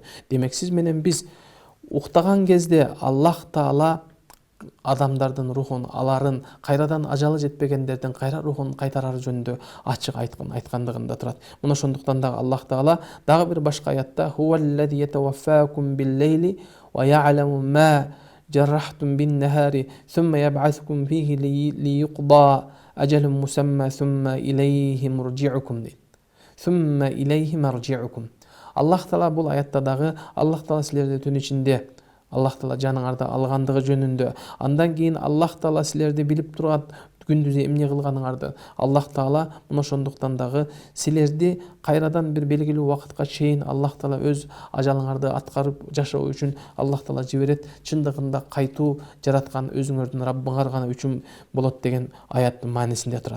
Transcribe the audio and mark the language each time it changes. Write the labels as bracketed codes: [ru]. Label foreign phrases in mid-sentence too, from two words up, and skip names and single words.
[ky] Демек сиз менен биз уктаган кезде Аллах Таала адамдардын рухун, аларын кайрадан ажалы жетпегендердин кайра рухун кайтарары жөнүндө ачык айткандыгында турат. Мына ошондуктан да Аллах Таала дагы бир башка аятта [ar] «هو الذي يتوفاكم بالليل ويعلم ما جرحتم بالنهار ثم يبعثكم فيه ليقضى أجل مسمى ثم إليه مرجعكم» [ky] дейт. [ar] ثم إليه مرجعكم. [ky] Аллах Таала бул аятта дагы Аллах Таала силерди түн ичинде Аллах Таала жаныңарды алгандыгы жөнүндө, андан кийин Аллах Таала силерди билип турат, күндүзү эмне кылганыңарды, Аллах Таала мына ошондуктан дагы силерди кайрадан бир белгилүү убакытка чейин Аллах Таала өз ажалыңарды аткарып жашоо үчүн Аллах Таала жиберет, чындыгында кайтуу жараткан өзүңөрдүн Раббыңар гана үчүн болот деген аяттын маанисинде турат.